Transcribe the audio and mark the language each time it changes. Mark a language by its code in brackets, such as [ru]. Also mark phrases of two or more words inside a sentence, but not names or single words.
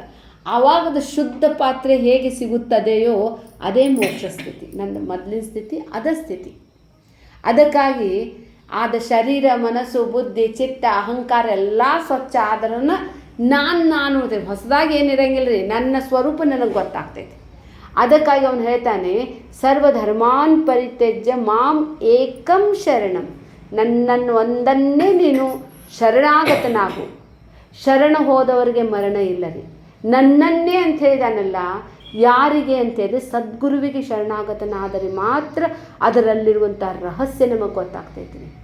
[kn] ಆವಾಗದ ಶುದ್ಧ ಪಾತ್ರೆ ಹೇಗೆ ಸಿಗುತ್ತದೆಯೋ ಅದೇ ಮೋಕ್ಷ ಸ್ಥಿತಿ. ನನ್ನ ಮೊದಲಿನ ಸ್ಥಿತಿ ಅದ ಸ್ಥಿತಿ. ಅದಕ್ಕಾಗಿ ಆದ ಶರೀರ, ಮನಸ್ಸು, ಬುದ್ಧಿ, ಚಿತ್ತ, ಅಹಂಕಾರ ಎಲ್ಲ ಸ್ವಚ್ಛ ಆದ್ರೂ ನಾನು ಹೊಸದಾಗಿ ಏನಿರಂಗಿಲ್ಲ ರೀ. ನನ್ನ ಸ್ವರೂಪ ನನಗೆ ಗೊತ್ತಾಗ್ತೈತಿ. ಅದಕ್ಕಾಗಿ ಅವನು ಹೇಳ್ತಾನೆ [sa] ಸರ್ವಧರ್ಮಾನ್ ಪರಿತ್ಯಜ್ಯ ಮಾಂ ಏಕಂ ಶರಣಂ. [kn] ನನ್ನನ್ನು ಒಂದನ್ನೇ ನೀನು ಶರಣಾಗತನಾಗು. ಶರಣ ಹೋದವರಿಗೆ ಮರಣ ಇಲ್ಲ ರೀ. ನನ್ನನ್ನೇ ಅಂತ ಹೇಳಿದಾನಲ್ಲ, ಯಾರಿಗೆ ಅಂತೇಳಿ ಸದ್ಗುರುವಿಗೆ ಶರಣಾಗತನಾದರೆ ಮಾತ್ರ ಅದರಲ್ಲಿರುವಂಥ ರಹಸ್ಯ ನಮಗೆ ಗೊತ್ತಾಗ್ತೈತಿ.